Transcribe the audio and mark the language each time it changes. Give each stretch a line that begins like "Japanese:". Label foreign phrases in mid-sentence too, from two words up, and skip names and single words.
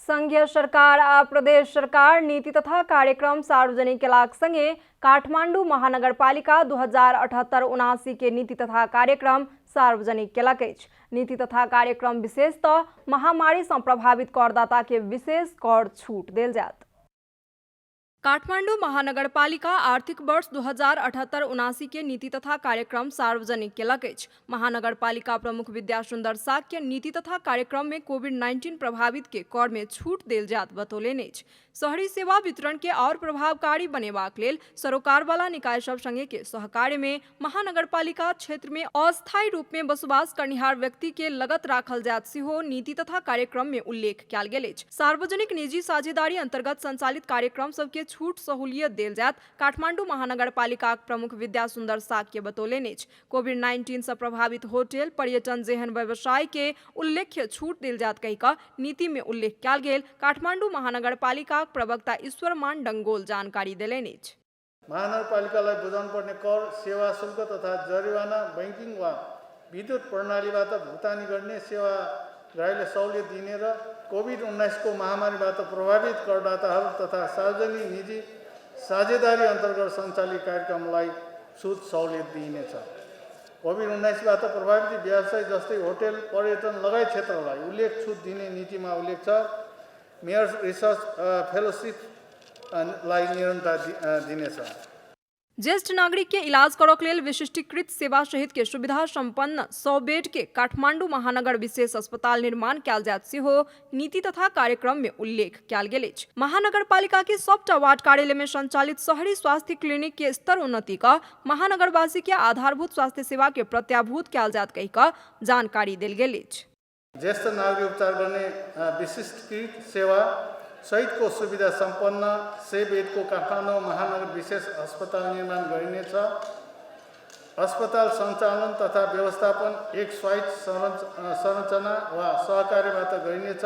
Maithili: संघीय सरकार आ प्रदेश सरकार नीति तथा कार्यक्रम सार्वजनिक केलाक संगे काठमाडौँ महानगरपालिका 2078-79 के नीति तथा कार्यक्रम सार्वजनिक केलक अछि। नीति तथा कार्यक्रम विशेषतः महामारी से प्रभावित करदाता के विशेष कर छूट देल जात। काठमाडौँ महानगरपालिका आर्थिक वर्ष 2078-79 के नीति तथा कार्यक्रम सार्वजनिक केलक अछि। महानगरपालिका प्रमुख विद्यासुन्दर साक्य नीति तथा कार्यक्रम में कोविड-19 प्रभावित के कर में छूट देल जात बतौलेन अछि। शहरी सेवा वितरण के और प्रभावकारी बनेबाक लेल सरोकार वाला निकाय सब संगे के सहकार्य में महानगरपालिका क्षेत्र में अस्थायी रूप में बसोबास करनिहार व्यक्ति के लगत राखल जात सेहो नीति तथा कार्यक्रम में उल्लेख कयल गेल अछि। सार्वजनिक निजी साझेदारी अंतर्गत संचालित कार्यक्रम सबके छूट सहूलियत देल जात काठमाडौँ महानगरपालिका प्रमुख विद्यासुन्दर साक्य बतौलेन अछि। कोविड-19 से प्रभावित होटल पर्यटन जेहन व्यवसाय के उल्लेख्य छूट देल जात कहिका नीति में उल्लेख कयल गेल काठमाडौँ महानगरपालिका प्रवक्ता ईश्वरमान डंगोल जानकारी देलेन अछि।
Nepali: महानगरपालिकालाई बुझाउनुपर्ने कर, सेवा शुल्क तथा जरिवाना बैंकिङ वा विद्युत प्रणालीबाट भुक्तानी गर्ने सेवाग्राहीलाई सहुलियत दिने र कोभिड-19 को महामारीबाट प्रभावित करदाताहरू तथा सार्वजनिक निजी साझेदारी अन्तर्गत सञ्चालित कार्यक्रमलाई छुट सहुलियत दिइनेछ। कोभिड-19बाट प्रभावित व्यवसाय जस्तै होटल, पर्यटन लगायत क्षेत्रलाई उल्लेख छुट दिने नीतिमा उल्लेख छ। मेयर्स रिसर्च फेलोशिपलाई निरन्तरता दिनेछ।
Maithili: ज्येष्ठ नागरिक के इलाज करक लेल विशिष्टीकृत सेवा सहित के सुविधा संपन्न 100 बेड के काठमाडौँ महानगर विशेष अस्पताल निर्माण कयल जात सेहो नीति तथा कार्यक्रम में उल्लेख कयल गेल अछि। महानगरपालिका के सबटा वार्ड कार्यालय में संचालित शहरी स्वास्थ्य क्लिनिक के स्तर उन्नति का महानगरवासी के आधारभूत स्वास्थ्य सेवा के प्रत्याभूत कयल जात कहिका जानकारी देल गेल अछि।
Nepali: ज्येष्ठ नागरिक उपचार गर्ने विशिष्टीकृत सेवा सहितको सुविधा सम्पन्न 100 बेडको काठमाडौँ महानगर विशेष अस्पताल निर्माण गरिनेछ। अस्पताल सञ्चालन तथा व्यवस्थापन एक स्वायत्त संरचना वा सहकार्यबाट गरिनेछ।